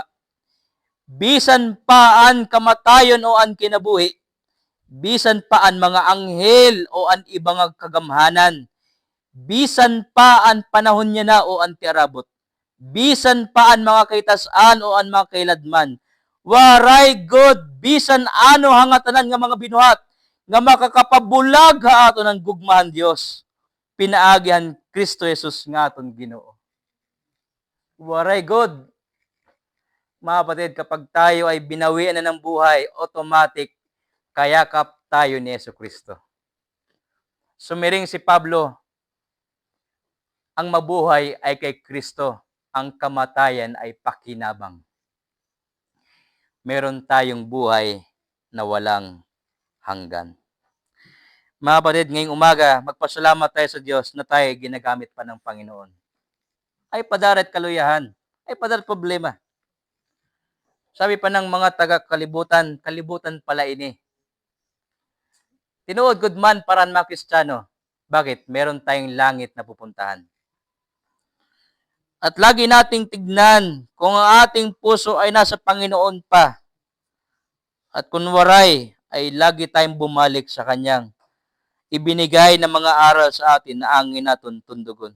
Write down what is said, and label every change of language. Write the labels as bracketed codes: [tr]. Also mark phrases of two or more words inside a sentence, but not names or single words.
[war] Bisan paan kamatayon o an kinabuhi, bisan paan mga anghel o an ibang kagamhanan, bisan paan panahon niya na o an tiarabot, bisan paan mga kaitas-an o an mga kailadman, waray God, bisan ano hangatanan nga mga binuhat, nga makakapabulag ha aton ang gugmahan Dios, pinaagihan Kristo Jesus nga aton Ginoo. Waray God. [tl] Mga kapatid, kapag tayo ay binawian na ng buhay, automatic, kayakap tayo ni Yesu Kristo. Sumiring si Pablo, ang mabuhay ay kay Kristo, ang kamatayan ay pakinabang. Meron tayong buhay na walang hanggan. Mga kapatid, ngayong umaga, magpasalamat tayo sa Diyos na tayo ginagamit pa ng Panginoon. [war] Ay padarat kaluyahan, ay padarat problema. [tl] Sabi pa ng mga taga-kalibutan, kalibutan pala ini. [war] Tinuod gud man para mga Kristiyano. Bakit? [tl] Meron tayong langit na pupuntahan. At lagi nating tignan kung ang ating puso ay nasa Panginoon pa. At kung waray, ay lagi tayong bumalik sa Kanyang ibinigay ng mga aral sa atin na angin natin tundugon.